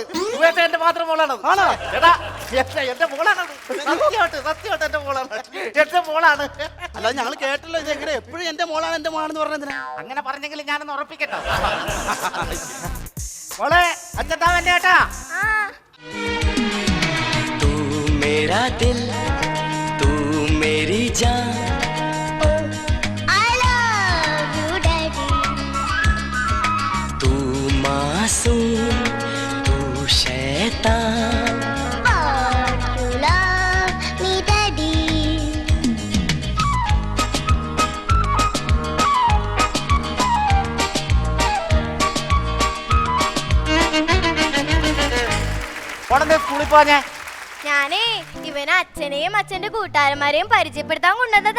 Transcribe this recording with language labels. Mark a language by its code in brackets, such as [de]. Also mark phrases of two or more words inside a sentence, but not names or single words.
[ml] എന്റെ മാത്രം മോളാണ്. എടാ എന്റെ മോളാണത്. സത്യമായിട്ട് എന്റെ മോളാണ്. എന്റെ മോളാണ്. അല്ലാതെ ഞങ്ങൾ കേട്ടല്ലോ ഇത് എങ്ങനെ എപ്പോഴും എന്റെ മോളാണെന്ന് പറഞ്ഞതിനാ. അങ്ങനെ പറഞ്ഞെങ്കിൽ ഞാനൊന്ന് ഉറപ്പിക്കട്ടോ. മോളെ അച്ഛൻ എന്റെ ഏട്ടാ. [hi] तू मेरा दिल तू मेरी जान [en] I love you, Daddy. [hi] तू मासूम तू शैतान [en] But you love me, Daddy. [ml] ഉടനെ സ്കൂളിൽ പോഞ്ഞേ. ഞാനേ ഇവനെ അച്ഛനെയും അച്ഛന്റെ കൂട്ടുകാരന്മാരെയും പരിചയപ്പെടുത്താൻ കൊണ്ടുവന്നതാ.